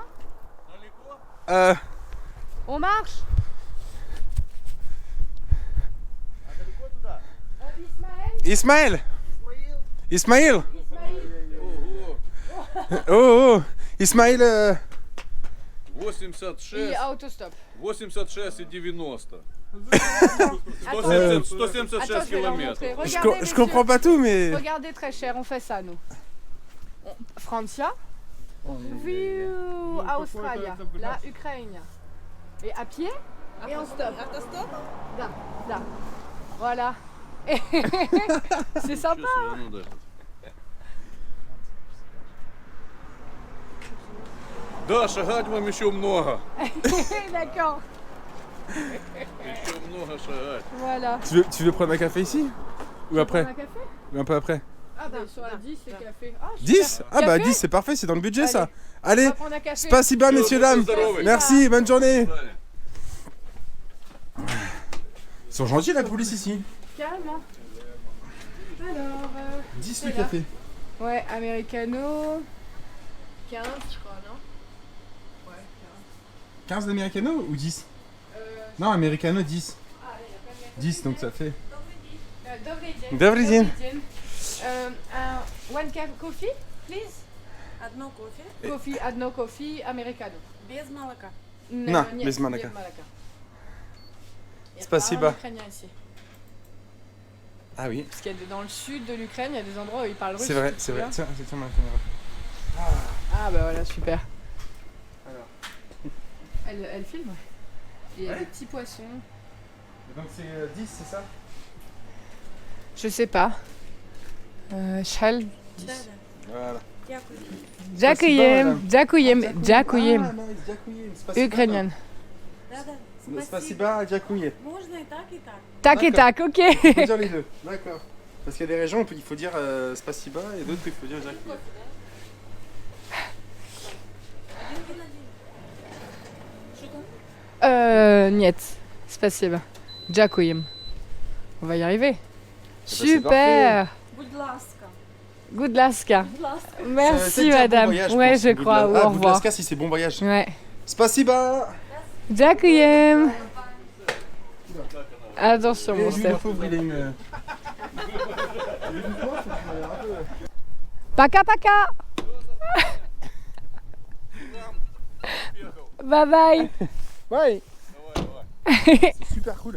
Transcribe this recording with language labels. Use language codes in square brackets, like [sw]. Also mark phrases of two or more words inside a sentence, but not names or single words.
[fr] Dans les cours? On marche? Ismaël. Ismaël. Oh. Ismaël. 86, [ru] и автостоп. 86 и 90. [fr] Attends, 176 attends, je vais leur montrer. [ru] километров. [fr] Regardez, Je messieurs. comprends pas tout, mais. Regardez très cher, on fait ça nous. Francia, Viu, Australia, là Ukraine. Et à pied et on stop. Là, là. Voilà. C'est sympa. [ru] Чё, ну да. Да, шагать вам еще много. [fr] D'accord. [ru] Еще много шагать. [fr] Voilà. Tu veux prendre un café ici? Ou après? Un café? Ou un peu après? Ah bah sur la 10 c'est café. Ah, super. 10? Ah bah Café 10 c'est parfait, c'est dans le budget Allez. ça. On Allez, va prendre un café. spasiba messieurs dames. [ru] Здоровый. [fr] Merci, bonne journée. Ils sont gentils la police ici. Carrément. Alors, 10 c'est le là. café. ouais, americano. 15 je crois, non? Ouais, 15 d'americano ou 10? 15. Non, americano 10. Ah, il y a pas de 10 donc ça fait. [ru] Добрый день. Добрый день. [en] One cup coffee, please. [ru] Одно кофе Coffee, одно coffee, americano. без молока. [fr] Non, [ru] Нет, без молока. без молока. [fr] Il y a [ru] Спасибо. [fr] pas un Ukrainien ici. Ah oui, Parce qu'il y a dans le sud de l'Ukraine, il y a des endroits où ils parlent russe. c'est vrai, tu te c'est vrai. souviens Tiens, ma caméra. Ah bah voilà, super. Alors. Elle filme, ouais. Et il y a des petits poissons. Donc c'est 10, c'est ça? Je sais pas. Chal. [ru] Да, да. [fr] Voilà. [uk] Дякую. Дякуем, дякуем, дякуем. Ah, nice, дякуем. Спасибо. [fr] Ukrainienne. [ru] Да, да. Спасибо. Спасибо. Спасибо, дякуем. Можно и так, и так. [fr] Tac et tac, ok. Il faut dire les deux. D'accord. Parce qu'il y a des régions où il faut dire spasiba et d'autres où il faut dire dякуем. [ru] Один на один. Что там? Нет, спасибо. Дякуем. [fr] On va y arriver. c'est Super. [uk] Будь ласка. Будь ласка. Будь ласка. [fr] Ça Merci veut dire bon madame. voyage, Ouais, pense. je crois. Boudla- Ou ah, au revoir. Boudlaska, si c'est bon voyage. Ouais. [ru] Spasiba. [uk] Дякуем. [fr] Attention Et mon lui, Steph. le pauvre, il a une. [ru] Пока пока. [en] Bye bye. [fr] Ouais. C'est super cool.